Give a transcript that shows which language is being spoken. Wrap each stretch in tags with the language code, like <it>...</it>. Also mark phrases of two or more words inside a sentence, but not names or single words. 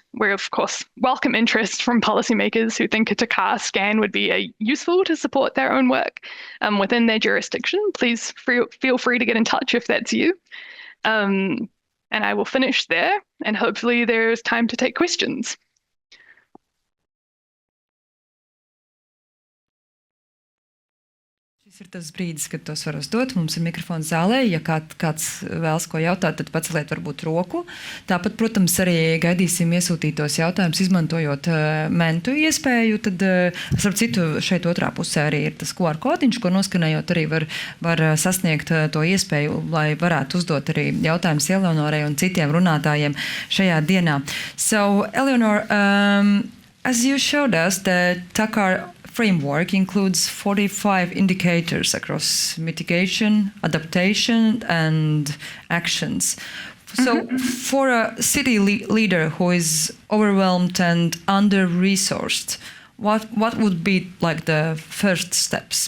<en>We, of course, welcome interest from policymakers who think a tikā scan would be useful to support their own work within their jurisdiction. Please feel free to get in touch if that's you. And I will finish there, and hopefully there's time to take questions.</en> <lv>Šis ir tas brīdis, kad tos var uzdot. Mums ir mikrofons zālē. Ja kāds vēlas ko jautāt, tad paceliet varbūt roku. Tāpat, protams, arī gaidīsim iesūtītos jautājumus, izmantojot mentu iespēju. Tad, starp citu, šeit otrā pusē arī ir tas QR kodiņš, ko noskanējot arī var sasniegt to iespēju, lai varētu uzdot arī jautājumus Eleonorai un citiem runātājiem šajā dienā.</lv> <en>So, Eleanor, as you showed us, the TACAR framework includes 45 indicators across mitigation, adaptation, and actions. So for a city leader who is overwhelmed and under-resourced, what would be like the first steps?</en>